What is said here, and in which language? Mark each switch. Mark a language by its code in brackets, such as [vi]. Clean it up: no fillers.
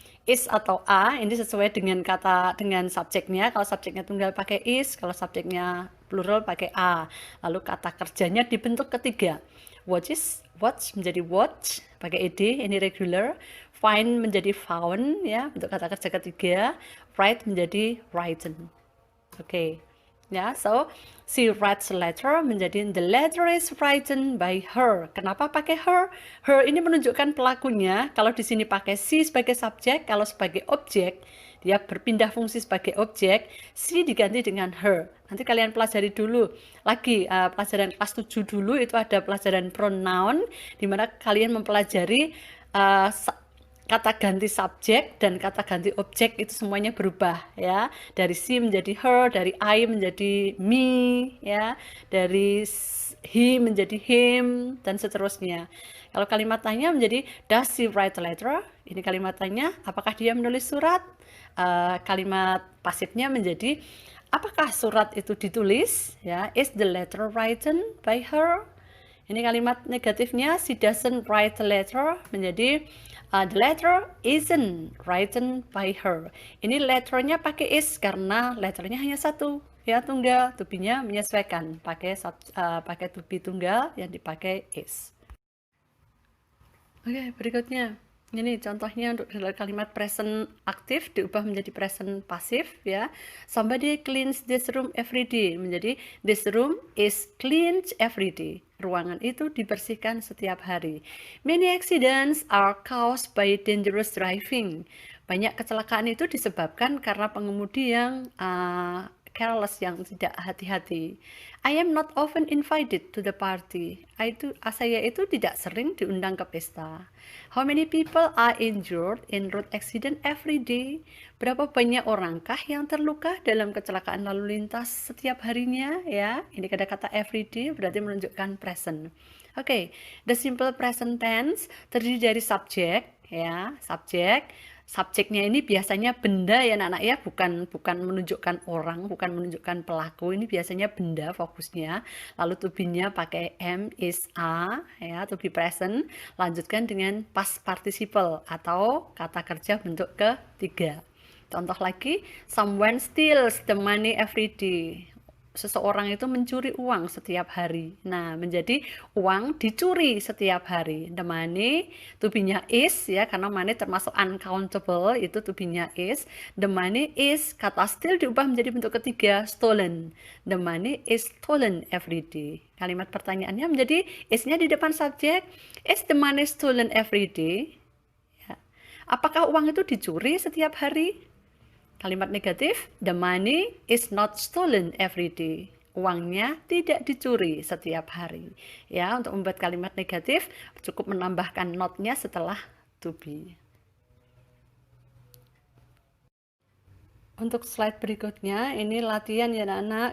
[id] is atau a, ini sesuai dengan subjeknya. Kalau subjeknya tunggal pakai is, kalau subjeknya plural pakai a. Lalu kata kerjanya dibentuk ketiga. Watch menjadi watch pakai ed, ini regular. Find menjadi found, ya, untuk kata kerja ketiga. Write menjadi written. Oke. [en] Ya, so she writes a letter menjadi the letter is written by her. [id] Kenapa pakai her? Her ini menunjukkan pelakunya. Kalau di sini pakai she sebagai subjek, kalau sebagai objek, dia berpindah fungsi sebagai objek, she diganti dengan her. Nanti kalian pelajari dulu. Lagi pelajaran kelas 7 dulu itu ada pelajaran pronoun di mana kalian mempelajari kata ganti subjek dan kata ganti objek itu semuanya berubah, ya. Dari she menjadi her, dari I menjadi me, ya. Dari he menjadi him, dan seterusnya. Kalau kalimat tanya menjadi [en] does she write a letter? [id] Ini kalimat tanya, apakah dia menulis surat? Kalimat pasifnya menjadi apakah surat itu ditulis? [en] Ya, is the letter written by her? [id] Ini kalimat negatifnya, [en] she doesn't write a letter, menjadi the letter isn't written by her. [id] Ini letternya pakai is karena letternya hanya satu, ya, tunggal. To be-nya menyesuaikan, pakai to be tunggal yang dipakai is. Oke, berikutnya. Ini contohnya untuk kalimat present aktif diubah menjadi present pasif, ya. [en] Somebody cleans this room every day, menjadi this room is cleaned every day. [id] Ruangan itu dibersihkan setiap hari. [en] Many accidents are caused by dangerous driving. [id] Banyak kecelakaan itu disebabkan karena pengemudi yang careless, yang tidak hati-hati. [en] I am not often invited to the party. [id] Saya itu tidak sering diundang ke pesta. [en] How many people are injured in road accident every day? [id] Berapa banyak orangkah yang terluka dalam kecelakaan lalu lintas setiap harinya, ya? Ini kata-kata every day berarti menunjukkan present. Oke, the simple present tense terdiri dari subjek, ya, subjek. Subjeknya ini biasanya benda, ya anak-anak, ya, bukan menunjukkan orang, bukan menunjukkan pelaku. Ini biasanya benda fokusnya. Lalu to be-nya pakai am, is, are, ya, to be present. Lanjutkan dengan past participle atau kata kerja bentuk ketiga. Contoh lagi, [en] someone steals the money every day. [id] Seseorang itu mencuri uang setiap hari. Nah, menjadi uang dicuri setiap hari. The money, to be-nya is, ya, karena money termasuk uncountable, itu to be-nya is. [en] The money is, [id] kata steal diubah menjadi bentuk ketiga, stolen. [en] The money is stolen every day. [id] Kalimat pertanyaannya menjadi is-nya di depan subjek. [en] Is the money stolen every day? [id] Ya. Apakah uang itu dicuri setiap hari? Kalimat negatif, [en] the money is not stolen every day. [id] Uangnya tidak dicuri setiap hari. Ya, untuk membuat kalimat negatif cukup menambahkan not-nya setelah to be. Untuk slide berikutnya, ini latihan, ya anak-anak.